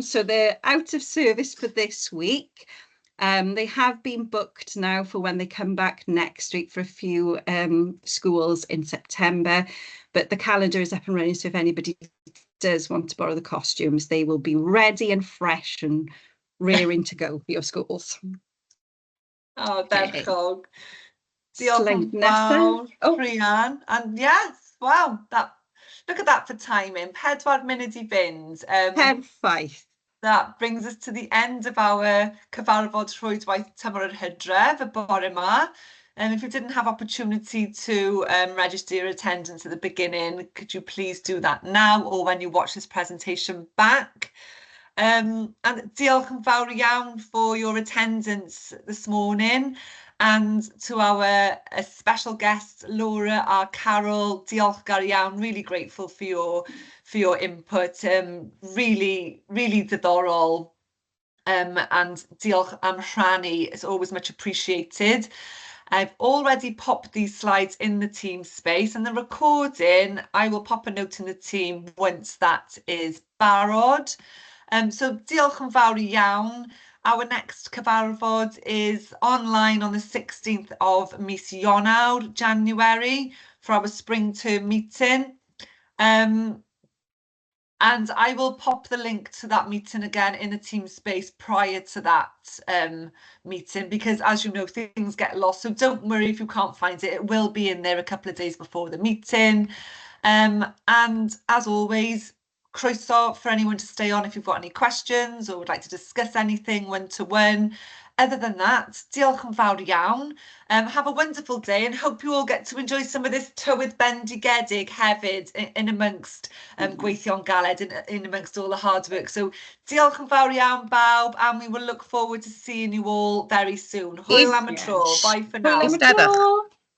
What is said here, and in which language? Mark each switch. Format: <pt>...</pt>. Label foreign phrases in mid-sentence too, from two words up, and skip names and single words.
<en>So they're out of service for this week. They have been booked now for when they come back next week for a few schools in September, but the calendar is up and running, so if anybody does want to borrow the costumes, they will be ready and fresh and rearing to go for your schools.</en> <cy>Oh, bechog. Diolch yn fawr, Rhian.</cy> <en>And yes, wow, look at that for timing.</en> <cy>4 munud I fynd. Perffaith.</cy> <en>That brings us to the end of our</en> <cy>cyfarfod rhwydwaith tymor yr Hydref, y bore yma.</cy> <en>If you didn't have opportunity to register your attendance at the beginning, could you please do that now or when you watch this presentation back? And</en> <cy>diolch yn fawr iawn</cy> <en>for your attendance this morning. And to our special guests, Laura and Carol,</en> <cy>diolchgar iawn,</cy> <en>really grateful for your input, really diddorol, and</en> <cy>diolch am rhannu,</cy> <en>it's always much appreciated. I've already popped these slides in the team space, and the recording, I will pop a note in the team once that is barod. So</en> <cy>diolch yn fawr iawn.</cy> <en>Our next cyfarfod is online on the 16th of</en> <cy>mis Ionawr,</cy> <en>January, for our spring term meeting. And I will pop the link to that meeting again in the team space prior to that meeting, because as you know, things get lost. So don't worry if you can't find it. It will be in there a couple of days before the meeting. And as always, croeso for anyone to stay on if you've got any questions or would like to discuss anything one-to-one. Other than that,</en> <cy>diolch yn fawr iawn.</cy> <en>Have a wonderful day and hope you all get to enjoy some of this</en> <cy>tywydd bendigedig hefyd</cy> <en>in amongst</en> <cy>gweithio'n galed,</cy> <en>in amongst all the hard work. So</en> <cy>diolch yn fawr iawn bawb,</cy> <en>and we will look forward to seeing you all very soon.</en> <cy>Hwyl am y tro.</cy> <en>Bye for now.</en> <cy>Hwyl am y tro.</cy>